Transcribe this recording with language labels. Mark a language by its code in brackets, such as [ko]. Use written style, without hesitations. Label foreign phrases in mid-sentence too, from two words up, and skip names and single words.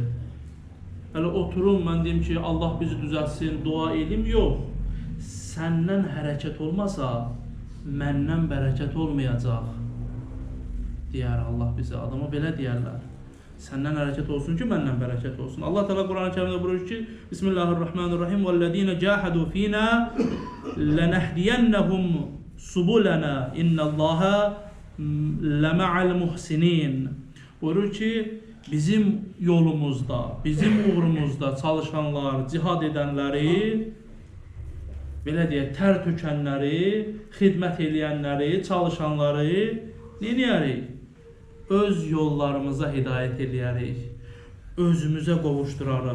[az] Hələ oturum, mən deyim ki, Allah bizi düzəltsin, dua edim, yox. Səndən hərəkət olmasa, məndən bərəkət olmayacaq, deyər Allah bizə. Adama belə deyərlər. Səndən hərəkət olsun ki, məndən bərəkət olsun. Allah Teala Qur'an-ı Kərimdə buyurur ki, [ar] بسم الله الرحمن الرحيم. وَالَّذِينَ جَاهَدُوا فِينَا لَنَهْدِيَنَّهُمْ سُبُلَنَا إِنَّ اللّٰهَ لَمَعَ الْمُحْسِنِينَ. [az] Buyurur ki, bizim yolumuzda, bizim uğrumuzda çalışanlar, cihad edənləri, belə deyək, tər tökənləri, xidmət edənləri, çalışanları nə edərik? Öz yollarımıza hidayət edərik, özümüzə qovuşdurarıq.